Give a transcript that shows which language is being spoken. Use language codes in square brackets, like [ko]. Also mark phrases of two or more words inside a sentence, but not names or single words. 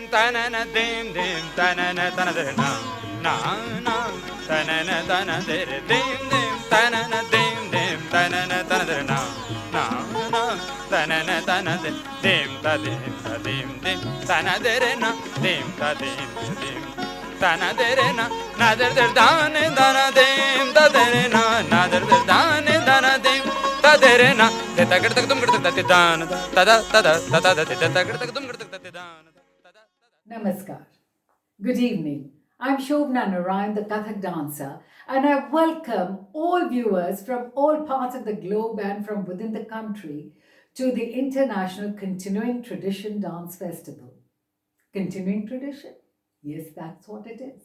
[en] tanana dim dim tanana tanana na na tanana tanana dim dim tanana dim dim tanana tanana na na tanana tanana dim ta dim ta dim dim tanana na dim ta dim dim tanana na nader der dane dana dim ta dere na nader der dane dana dim ta dere na te tagar tak dum gir tak te dan ta da ta da ta da te tagar tak dum gir tak te dan. Namaskar. Good evening. I'm Shobna Narayan, the Kathak dancer, and I welcome all viewers from all parts of the globe and from within the country to the International Continuing Tradition Dance Festival. Continuing tradition? Yes, that's what it is.